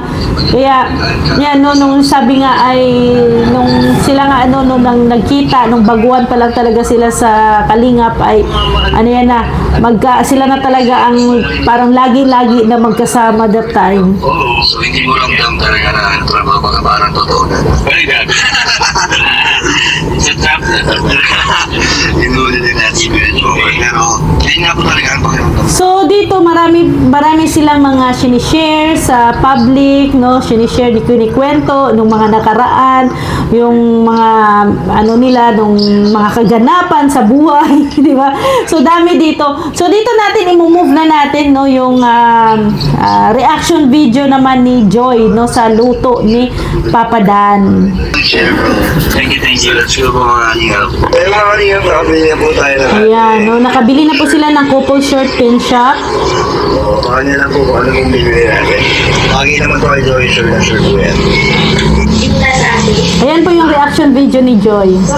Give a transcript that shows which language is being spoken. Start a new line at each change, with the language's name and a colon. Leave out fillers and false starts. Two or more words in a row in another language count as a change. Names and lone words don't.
Filipino: Kaya yan, no, nung sabi nga ay nung sila nga nung nagkita, nung baguhan pa lang talaga sila sa Kalingap ay sila na talaga ang parang lagi-lagi na magkasama
English: that time.
Filipino: So, hindi mo ramdam talaga na trabaho ka parang totoo na.
English: Very good. It's a trap na.
Filipino: Inulit din natin si Jomar. Pero, hindi nga po talaga ang pakiramdam. So dito marami silang mga sinishare sa public, no? Sinishare, kinikwento nung mga nakaraan. yung mga ano nila, nung mga kaganapan sa buhay, di ba? So dami dito. So dito natin i-move na natin no yung
English: reaction video
Filipino: naman ni Joy no sa luto ni Papa Dan.
English: Share bro. Thank you, thank you. Let's go
Filipino: po mga kalingap. Pero mga kalingap, nakabili na po tayo na. Ayan, no, nakabili na po sila ng
English: couple shirt
Filipino: pin shop. Baka niya lang po kung ano yung bibili natin. Lagi naman po kay Joey, sure na sure po yan. Ayan po yung
English: reaction video
Filipino: ni Joy.